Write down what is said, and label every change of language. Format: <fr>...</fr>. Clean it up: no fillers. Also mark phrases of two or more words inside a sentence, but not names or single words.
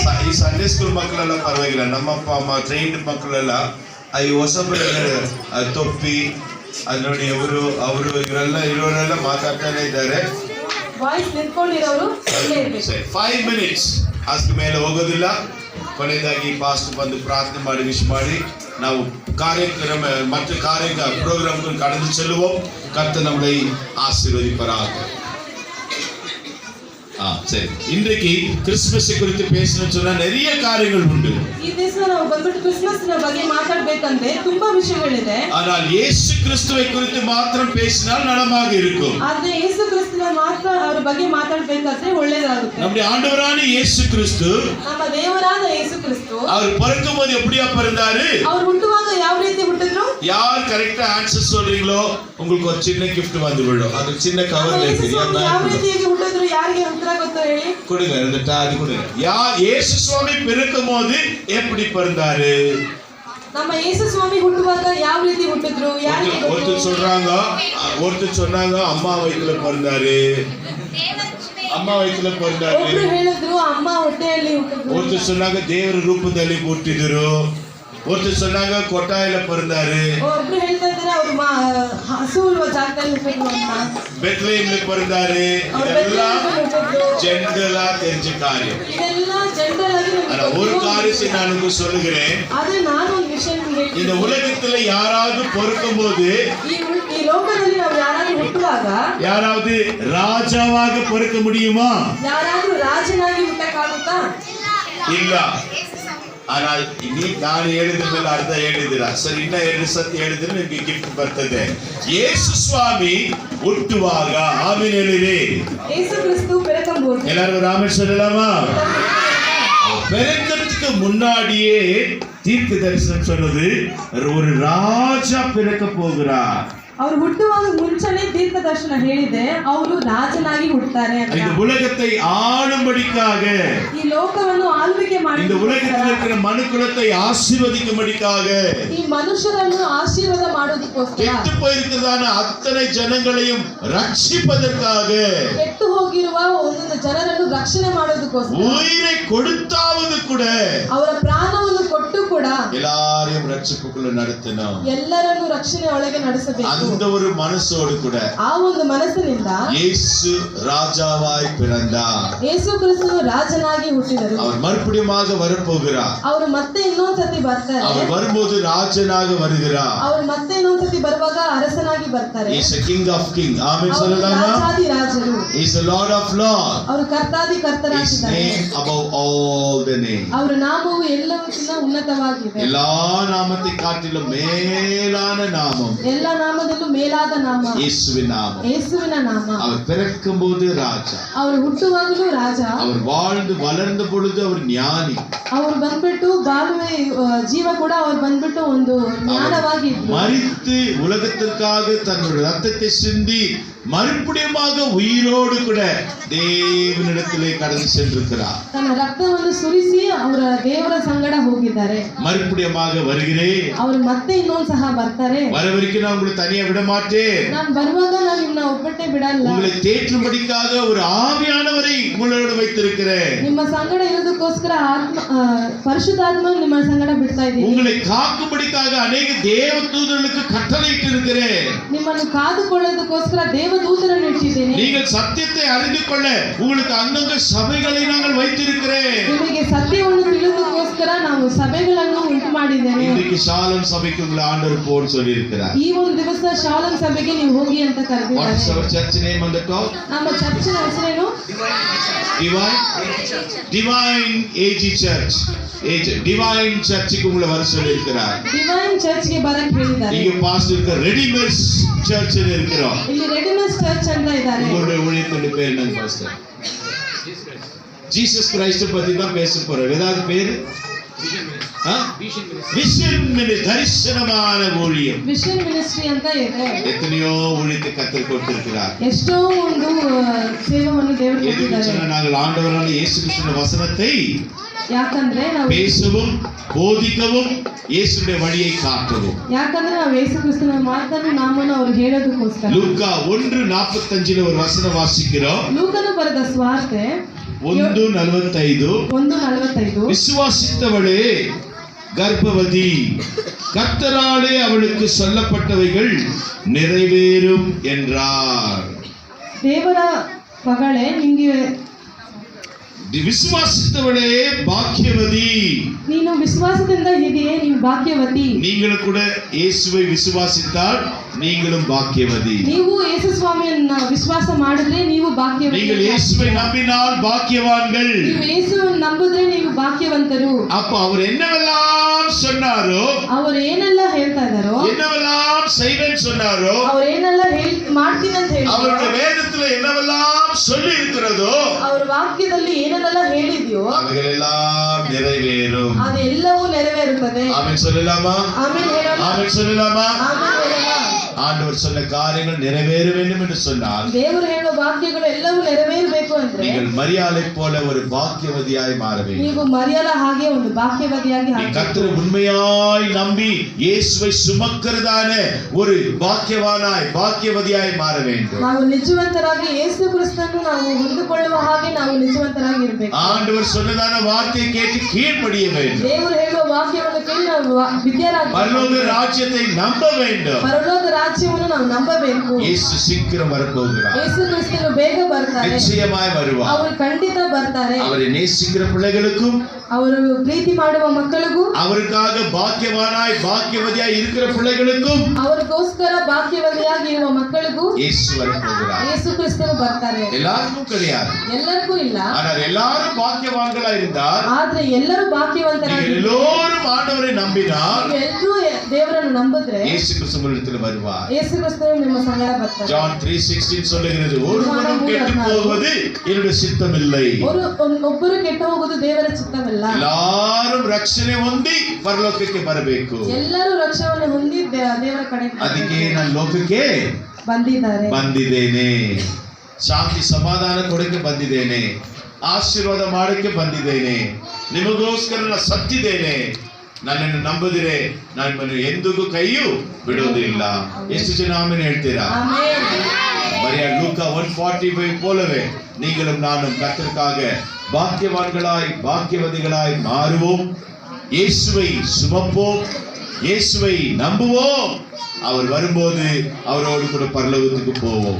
<kn>ಈ</kn> <en>Sunday school</en> <kn>ಮಕ್ಕಳೆಲ್ಲ ಪರವಾಗಿಲ್ಲ, ನಮ್ಮ ಅಪ್ಪ ಅಮ್ಮ ಟ್ರೈನ್ಡ್ ಮಕ್ಕಳೆಲ್ಲ ಈ ಹೊಸಬರು ತೊಪ್ಪಿ ಅದು ನೋಡಿ ಅವರು ಇವರೆಲ್ಲ ಮಾತಾಡ್ತಾನೆ ಇದ್ದಾರೆ. ವಾಯ್ಸ್ ನಿಂತ್ಕೊಂಡಿರೋರು 5 minutes ಅಷ್ಟು ಮೇಲೆ ಹೋಗೋದಿಲ್ಲ. ಕೊನೆಯದಾಗಿ ಪಾಸ್ಟ್ ಬಂದು ಪ್ರಾರ್ಥನೆ ಮಾಡಿ ವಿಶ್ ಮಾಡಿ ನಾವು ಕಾರ್ಯಕ್ರಮ ಮತ್ತು ಪ್ರೋಗ್ರಾಮ್ಗಳು</kn> <ta>கடந்து செல்வோம். கர்த்தர் நம்மளை ஆசீர்வதிப்பாராக. சரி, இன்றைக்கு கிறிஸ்துமஸ் குறித்து பேசணும்னு சொன்னா நிறைய காரியங்கள் உண்டு.</ta> <kn>ಈ ದಿವಸ ನಾವು ಬಂದ್ಬಿಟ್ಟು ಕ್ರಿಸ್ಮಸ್ ನ ಬಗ್ಗೆ ಮಾತಾಡಬೇಕಂದ್ರೆ ತುಂಬಾ ವಿಷಯಗಳಿದೆ.</kn> <ta>ஆனால் இயேசு கிறிஸ்துவை குறித்து மாத்திரம் பேசினால் நலமாக இருக்கும்.</ta> <kn>ಆದ್ರೆ ಯೇಸು ಕ್ರಿಸ್ತನ ಮಾತ್ರ ಅವರ ಬಗ್ಗೆ ಮಾತಾಡಬೇಕಾದ್ರೆ ಒಳ್ಳೆಯದಾಗುತ್ತೆ.</kn> <ta>நம்முடைய ஆண்டவரான இயேசு கிறிஸ்து,</ta> <kn>ನಮ್ಮ ದೇವರಾದ ಯೇಸು ಕ್ರಿಸ್ತು,</kn> <ta>அவர் பிறக்கும்போது எப்படியா பிறந்தாரு?</ta> <kn>அவர் ಹುಟ್ಟುವಾಗ ಯಾವ ರೀತಿ ಹುಟ್ಟಿದ್ರು?</kn> <ta>யார் கரெக்ட்டா ஆன்சர் சொல்றீங்களோ உங்களுக்கு ஒரு சின்ன gift வந்து விழும். அது சின்ன கவர்ல இருக்கு.</ta> <kn>ಯಾವ ರೀತಿಯಾಗಿ ಹುಟ್ಟಿದ್ರು, ಯಾರಿಗೆ ಉತ್ತರ ಗೊತ್ತಾ ಹೇಳಿ?</kn> <ta>கொடுங்க, இந்த டாடி கொடுங்க. இயேசு சுவாமி பிறக்கும்போது எப்படி பிறந்தாரு? நம்ம இயேசு சுவாமி</ta> <kn>ಹುಟ್ಟುವಾಗ ಯಾವ ರೀತಿ ಹುಟ್ಟಿದ್ರು? ಯಾರಿಗೆ ಗೊತ್ತು?</kn> <ta>ஒருத்தர் சொன்னாங்க அம்மா வயித்துல பிறந்தாரு.</ta> <kn>ಅಮ್ಮ ವಯಸ್ಸಲ್ಲಿ ಬಂದಾರೆ. ಒಬ್ರು ಹೇಳಿದ್ರು ಅಮ್ಮ ಹೊಟ್ಟೆಯಲ್ಲಿ ಹುಟ್ಟಿದ್ರು.</kn> <ta>ஒருத்தர் சொன்னாங்க</ta> <kn>ದೇವರ ರೂಪದಲ್ಲಿ ಹುಟ್ಟಿದ್ರು.</kn> <ta>ஒருத்தர் சொன்னாங்க கொட்டாயில பிறந்தாரு.</ta> <kn>ಒಬ್ರು ಹೇಳ್ತಾ ಇದ್ದಾರೆ ಅವರು ಹಸು ಇರುವ ಜಾಗದಲ್ಲಿ ಹುಟ್ಟಿದ್ರು ಅಂತ.</kn> <ta>பெத்லஹேம்ல பிறந்தாரு. இதெல்லாம் ஜெனரலா தெரிஞ்ச காரியம். இதெல்லாம் ஜெனரல் ஆಗಿ ஆனா ஒரு காரியத்தை நான் உங்களுக்கு சொல்லுகிறேன். அது நான் ஒரு விஷயம் ಹೇಳ್ತೀನಿ. இந்த உலகத்துல யாராவது பிறக்கும்போது,</ta> <kn>ಈ ಲೋಕದಲ್ಲಿ ನಾವು ಯಾರಾದರೂ ಹುಟ್ಟುವಾಗ ಯಾರಾவது ರಾಜಾವಾಗ</kn> <ta>பிறக்க முடியுமா?</ta> <kn>ಯಾರಾದರೂ ರಾಜನಾಗಿ ಹುಟ್ಟಕ್ಕಾಗುತ್ತಾ? ಇಲ್ಲ. ஆனால் ನಾನು ಹೇಳಿದ ಮೇಲೆ ಅರ್ಧ ಹೇಳಿದಿರಾ? ಸರಿ, ಇನ್ನ 2 ಸತಿ ಹೇಳಿದ್ರೆ ನಿಮಗೆ ಗಿಫ್ಟ್ ಬರ್ತದೆ. ಯೇಸು ಸ್ವಾಮಿ ಹುಟ್ಟುವಾಗ ಆಮೆನ್ ಹೇಳಿರಿ.</kn> <ta>ಯೇಸು ಕ್ರಿಸ್ತು பிறக்கும்போது எல்லாரும் ராமன் சொல்லலாமா? பிறக்கிறதுக்கு முன்னாடியே தீர்க்க தரிசனம் சொன்னது ஒரு ராஜா பிறக்க போகிறார்.</ta> <kn>ಅವರು ಹುಟ್ಟುವಾಗ ಮುಂಚೆನೇ ದೀರ್ಘ ದರ್ಶನ ಹೇಳಿದೆ ಅವರು ರಾಜನಾಗಿ ಹುಟ್ಟುತ್ತಾರೆ ಅಂತ.</kn> <ta>இந்த உலகத்தை ஆளும்படிக்காக,</ta> <kn>ಈ ಲೋಕವನ್ನು ಆಳ್ವಿಕೆ ಮಾಡಿ,</kn> <ta>இந்த உலகத்தில் இருக்கிற மனுக்குலத்தை ஆசீர்வதிக்கும்படிக்காக,</ta> <kn>ಈ ಮನುಷ್ಯರನ್ನು ಆಶೀರ್ವಾದ ಮಾಡೋದಕ್ಕೋಸ್ಕರ,</kn> <ta>ಕೆಟ್ಟು போயிருக்கிறதான அத்தனை ஜனங்களையும் ரட்சிப்பதற்காக,</ta> <kn>ಕೆಟ್ಟು ಹೋಗಿರುವ ಒಂದೊಂದು ಜನರನ್ನು ರಕ್ಷಣೆ ಮಾಡೋದಕ್ಕೋಸ್ಕರ,</kn> <ta>உயிரை கொடுத்தாவது கூட,</ta> <kn>ಅವರ ಪ್ರಾಣವನ್ನು ಕೊಟ್ಟು ಕೂಡ</kn> <ta>எல்லாரையும் ரட்சிப்புக்குள்ள நடத்தணும்.</ta> <kn>ಎಲ್ಲರನ್ನು ರಕ್ಷಣೆ ಒಳಗೆ ನಡೆಸಬೇಕು.</kn> <ta>அந்த ஒரு மனசோடு கூட</ta> <kn>ಆ ಒಂದು ಮನಸ್ಸಿನಿಂದ</kn> <ta>இயேசு ராஜாவாய் பிறந்தார்.</ta> <kn>ಯೇಸು ಕ್ರಿಸ್ತನು ರಾಜನಾಗಿ ಹುಟ್ಟಿದರು.</kn> <ta>அவர் மறுபடியுமாக வரப்போகிறார்.</ta> <kn>ಅವರು ಮತ್ತೆ ಇನ್ನೊಂದ್ಸತಿ ಬರ್ತಾರೆ.</kn> <ta>அவர் வரும்போது ராஜனாக வருகிறார்.</ta> <kn>ಅವರು ಮತ್ತೆ ಇನ್ನೊಂದ್ಸತಿ ಬರುವಾಗ ಅರಸನಾಗಿ ಬರ್ತಾರೆ.</kn> <en>He is a king of king.</en> <ta>ಆಮೆನ್ சொல்லலாமா?</ta> <kn>ರಾಜಾದಿ ರಾಜರು.</kn> <en>He is the Lord of lords.</en> <kn>ಅವರು ಕರ್ತಾದಿ ಕರ್ತರಾಗಿದ್ದಾರೆ.</kn> <en>His name above all the names.</en> <kn>ಅವರ ನಾಮವು ಎಲ್ಲಕ್ಕಿಂತ ಉನ್ನತವಾಗಿದೆ.</kn> <ta>எல்லா நாமத்தை காட்டிலும் மேலான நாமம்,</ta> <kn>ಎಲ್ಲ ನಾಮದಲ್ಲೂ ಮೇಲಾದ ನಾಮ</kn> <ta>இயேசுவின் நாமம்.</ta> <kn>ಯೇಸುವಿನ ನಾಮ.</kn> <ta>அவர் பிறக்கும்போது ராஜா,</ta> <kn>ಅವರು ಹುಟ್ಟುವಾಗಲೂ ರಾಜ,</kn> <ta>அவர் வாழ்ந்து வளர்ந்த பொழுது அவர் ஞானி,</ta> <kn>ಅವರು ಬಂದ್ಬಿಟ್ಟು ಬಾಳುವೆ ಜೀವ ಕೂಡ ಅವರು ಬಂದ್ಬಿಟ್ಟು ಒಂದು ಜ್ಞಾನವಾಗಿ</kn> <ta>மரித்து உலகத்திற்காக தன்னுடைய ரத்தத்தை சிந்தி மறுபடியுமாக உயிரோடு கூட தேவனிடத்திலே கடந்து சென்றிருக்கிறார்.</ta> <kn>ತನ್ನ ರಕ್ತವನ್ನು ಸುರಿಸಿ ಅವರ ದೇವರ ಸಂಗಡ ಹೋಗಿದ್ದಾರೆ.</kn> <ta>மறுபடியுமாக வருகிறேன்,</ta> <kn>ಅವರು ಮತ್ತೆ ಇನ್ನೊಂದು ಸಹ ಬರ್ತಾರೆ.</kn> <ta>வர வரைக்கும் நான் உங்களை தனியா விட மாட்டேன்.</ta> <kn>ನಾನು ಬರುವಾಗ ನಾನು ನಿಮ್ಮನ್ನ ಒಬ್ಬಟ್ಟೆ ಬಿಡಲ್ಲ.</kn> <ta>உங்களை தேற்றும்படிக்காக ஒரு ஆவியானவரை உங்களோடு வைத்திருக்கிறேன்.</ta> <kn>ನಿಮ್ಮ ಸಂಗಡ ಇರೋದಕ್ಕೋಸ್ಕರ ಪರಿಶುದ್ಧಾತ್ಮ ನಿಮ್ಮ ಸಂಗಡ ಬಿಡ್ತಾ ಇದ್ದೀನಿ.</kn> <ta>உங்களை காக்கும்படிக்காக அநேக தேவதூதர்களுக்கு கட்டளையிட்டு இருக்கிறேன்.</ta> <kn>ನಿಮ್ಮನ್ನು ಕಾದುಕೊಳ್ಳೋದಕ್ಕೋಸ್ಕರ ದೇವದೂತರನ್ನು ಇಟ್ಟಿದ್ದೇನೆ.</kn> <ta>நீங்கள் சத்தியத்தை அறிந்து கொள்ள உங்களுக்கு அங்கங்க சபைகளை நாங்கள் வைத்திருக்கிறேன்.</ta> <kn>ನಿಮಗೆ ಸತ್ಯವನ್ನು ತಿಳಿಯೋದಕ್ಕೋಸ್ಕರ ನಾವು ಸಭೆಗಳನ್ನು ಉಂಟು ಮಾಡಿದ್ದೇನೆ.</kn> <ta>இன்னைக்கு ஷாலம் சபைக்கு உங்களை ஆண்டவர் போன்னு சொல்லி இருக்கிறார்.</ta> <kn>ಈ ಒಂದು ದಿವಸ ಶಾಲಂ ಸಭೆಗೆ ನೀವು ಹೋಗಿ ಅಂತ ಕರೆದಿದ್ದಾರೆ.</kn> <en>What is our church name on the top?</en> <kn>ನಮ್ಮ ಚರ್ಚಿನ ಹೆಸರೇನು? Divine AG Church.</kn> <ta>டிவைன் சர்ச்சுக்கு உங்களை வர சொல்லி இருக்கிறார்.</ta> <kn>ಡಿವೈನ್ ಚರ್ಚ್ಗೆ ಬರಕ್ಕೆ ಹೇಳಿದ್ದಾರೆ.</kn> <ta>இங்க பாஸ்டர் இருக்க ரெடிமேட் சர்ச்ல இருக்கிறோம்.</ta> <kn>ಇಲ್ಲಿ ರೆಡಿಮೇಡ್ ಚರ್ಚ್ ಅಂತ ಇದ್ದಾರೆ.</kn> <ta>உங்களுடைய ஊழியத்தோட பேர் என்னங்க பாஸ்டர்? ஜீசஸ் கிரைஸ்ட் பத்தி தான் பேச போறோம். ஏதாவது பேரு? விஷன் மினிஸ்ட்ரி, தரிசனமான ஊழியம்.</ta> <kn>ವಿಷನ್ ಮಿನಿಸ್ಟ್ರಿ ಅಂತ ಇದೆ.</kn> <ta>எத்தனையோ ஊழியத்தை கர்த்தர் கொடுத்திருக்கிறார்.</ta> <kn>ಎಷ್ಟೋ ಒಂದು ಸೇವೆಯನ್ನು ದೇವರು</kn> <ta>எதுக்கு</ta> <kn>ಕೊಟ್ಟಿದ್ದಾರೆ.</kn> <ta>சொன்னா நாங்கள் ஆண்டவரான இயேசு கிறிஸ்துவின் வசனத்தை</ta> <kn>ಯಾಕಂದ್ರೆ ನಾವು</kn> <ta>பேசவும் போதிக்கவும் இயேசுடைய வழியை காட்டவும்.</ta> <kn>ಯಾಕಂದ್ರೆ ನಾವು ಯೇಸು ಕ್ರಿಸ್ತನ ಮಾತನ್ನು ನಾಮನ್ನು ಅವರು ಹೇಳೋದಕ್ಕೋಸ್ಕರ.</kn> <ta>லூக்கா 1:45 ஒரு வசனம் வாசிக்கிறோம்.</ta> <kn>ಲೂಕನು ಬರೆದ ಸ್ವಾರ್ತೆ 1:45 1:45</kn> <ta>விசுவாசித்தவளே கர்ப்பவதி, கர்த்தராலே அவளுக்கு சொல்லப்பட்டவைகள் நிறைவேறும் என்றார்.</ta> <kn>ದೇವರ ಮಗಳೇ ನಿಮಗೆ</kn> <ta>விசுவாசித்தவளே பாக்கியவதி.</ta> <kn>ನೀನು ವಿಶ್ವಾಸದಿಂದ ಇದೆಯೇ ನೀವು ಭಾಗ್ಯವತಿ.</kn> <ta>நீங்களும் கூட இயேசுவை விசுவாசித்தால் நீங்களும் பாக்கியவதி.</ta> <kn>ನೀವು ಯೇಸು ಸ್ವಾಮಿಯನ್ನ ವಿಶ್ವಾಸ ಮಾಡಿದ್ರೆ ನೀವು ಭಾಗ್ಯವತಿ.</kn> <ta>நீங்கள் இயேசுவை நம்பினால் பாக்கியவான்கள்.</ta> <kn>ನೀವು ಯೇಸುವನ್ನು ನಂಬಿದ್ರೆ ನೀವು ಭಾಗ್ಯವಂತರು.</kn> <ta>அப்ப அவர் என்னவெல்லாம் சொன்னாரோ,</ta> <kn>ಅವರು ಏನೆಲ್ಲ ಹೇಳ್ತಾ ಇದ್ದಾರೋ,</kn> <ta>என்னவெல்லாம் செய்வேன்னு சொன்னாரோ,</ta> <kn>ಅವ್ರು ಏನೆಲ್ಲ ಮಾಡ್ತೀನಿ ಅಂತ ಹೇಳಿ,</kn> <ta>அவருடைய வேதத்துல என்னவெல்லாம் சொல்லி இருக்கிறதோ,</ta> <kn>ಅವ್ರ ವಾಕ್ಯದಲ್ಲಿ ಏನೆಲ್ಲ ಹೇಳಿದ್ಯೋ</kn> <ta>அவைகளெல்லாம் நிறைவேறும்.</ta> <kn>ಅದೆಲ್ಲವೂ ನೆರವೇರುತ್ತದೆ.</kn> <ta>ஆமென் சொல்லலாமா?</ta> <kn>ಆಮೆನ್ ಹೇಳೋಣ.</kn> <ta>ஆமென் சொல்லலாமா?</ta> <kn>ಆಮೆನ್ ಹೇಳೋಣ.</kn> <ta>ஆண்டவர் சொன்ன காரியங்கள் நிறைவேற வேண்டும் என்று சொன்னால்,</ta> <kn>ದೇವರು ಹೇಳುವ ವಾಕ್ಯಗಳು ಎಲ್ಲವೂ ನೆರವೇರಬೇಕು ಅಂದ್ರೆ</kn> <ta>நீங்கள் மரியாதை போல ஒரு பாக்கியவதியாய் மாற வேண்டும்.</ta> <kn>ನೀವು ಮರಿಯಲ ಹಾಗೆ ಒಂದು ಭಾಗ್ಯವತಿಯಾಗಿ</kn> <ta>நீ கர்த்தரை உண்மையாய் நம்பி இயேசுவை சுமக்கிறதான ஒரு பாக்கியவானாய் பாக்கியவதியாய் மாற வேண்டும்.</ta> <kn>ನಾವು ನಿಜವಂತರಾಗಿ ಯೇಸು ಕ್ರಿಸ್ತನನ್ನು ನಾವು ಹೊಂದಿಕೊಳ್ಳುವ ಹಾಗೆ ನಾವು ನಿಜವಂತರಾಗಿ ಇರಬೇಕು.</kn> <ta>ஆண்டவர் சொன்னதான வார்த்தையை கேட்டு கீழ்ப்படிய வேண்டும்.</ta> <kn>ದೇವರು ಹೇಳುವ ವಾಕ್ಯವನ್ನು ಕೇಳಿ ನಾವು ವಿದ್ಯಾರಾಗಿ</kn> <ta>பரலோக ராஜ்யத்தை நம்ப வேண்டும்.</ta> <kn>ಪರಲೋಕ ರಾಜ್ಯವನ್ನು ನಾವು ನಂಬಬೇಕು.</kn> <ta>இயேசு சீக்கிரம் வரப்போகிறார்.</ta> <kn>ಯೇಸು ಕ್ರಿಸ್ತನು ಬೇಗ ಬರ್ತಾರೆ.</kn> <ta>நிச்சயமாய் வருவார்.</ta> <kn>ಅವರು ಖಂಡಿತ ಬರ್ತಾರೆ.</kn> <ta>அவரை நேசிக்கிற பிள்ளைகளுக்கும்,</ta> <kn>ಅವರು ಪ್ರೀತಿ ಮಾಡುವ ಮಕ್ಕಳಿಗೂ,</kn> <ta>அவருக்காக பாக்கியவானாய் பாக்கியவதியாய் இருக்கிற பிள்ளைகளுக்கும்</ta> <kn>ಅವರಿಗೋಸ್ಕರ ಭಾಗ್ಯವತಿಯಾಗಿ ಇರುವ ಮಕ್ಕಳಿಗೂ</kn> <ta>இயேசு வரப்போகிறார்.</ta> <kn>ಯೇಸು ಕ್ರಿಸ್ತನು ಬರ್ತಾರೆ.</kn> <ta>எல்லாருக்கும் கிடையாது.</ta> <kn>ಎಲ್ಲರಿಗೂ ಇಲ್ಲ.</kn> <ta>ஆனால் எல்லாரும் பாக்கியவான்களா இருந்தால்,</ta> <kn>ಆದ್ರೆ ಎಲ್ಲರೂ ಭಾಗ್ಯವಂತರಾಗಿ</kn> <ta>நீங்கள் எல்லோரும் ஆண்டவரை நம்பினால்</ta> <kn>ಎಲ್ಲರೂ ದೇವರನ್ನು ನಂಬಿದ್ರೆ</kn> <ta>இயேசு கிறிஸ்துவிடத்தில் வருவார்.</ta> <kn>ಯೇಸು ಕ್ರಿಸ್ತನು ನಿಮ್ಮ ಸಂಗಡ ಬರ್ತಾರೆ.</kn> <ta>ஜான் 3:16 சொல்லுகிறது, ஒருவனும் கெட்டு போவது என்னுடைய சித்தம் இல்லை.</ta> <kn>ಒಬ್ಬರು ಕೆಟ್ಟು ಹೋಗುವುದು ದೇವರ ಚಿತ್ತವಿಲ್ಲ. எல்லாரும் ರಕ್ಷಣೆ ಹೊಂದಿ ಪರಲೋಕಕ್ಕೆ ಬರಬೇಕು. ಎಲ್ಲರೂ ರಕ್ಷಣೆಯನ್ನು ಹೊಂದಿ ದೇವರ ಕಡೆ ಅದಕ್ಕೆ ನಾನು ಲೋಕಕ್ಕೆ ಬಂದಿದ್ದೇನೆ, ಶಾಂತಿ ಸಮಾಧಾನ ಕೊಡಕ್ಕೆ ಬಂದಿದ್ದೇನೆ, ಆಶೀರ್ವಾದ ಮಾಡಕ್ಕೆ ಬಂದಿದ್ದೇನೆ, ನಿಮಗೋಸ್ಕರ ನಾನು ಸತ್ತಿದ್ದೇನೆ. ನನ್ನನ್ನು ನಂಬದಿರೆ ನಾನು ಎಂದಿಗೂ ಕೈಯೂ ಬಿಡೋದಿಲ್ಲ. ಎಷ್ಟು ಜನ ಆಮೇಲೆ ಹೇಳ್ತೀರಾ?</kn> <ta>மரியா லூக்கா 1:45 போலவே நீங்களும் நானும் கர்த்தருக்காக பாக்கியவான்களாய் பாக்கியவதிகளாய் மாறுவோம். இயேசுவை சுமப்போம், இயேசுவை நம்புவோம். அவர் வரும்போது அவரோடு கூட பரலோகத்துக்கு போவோம்.</ta>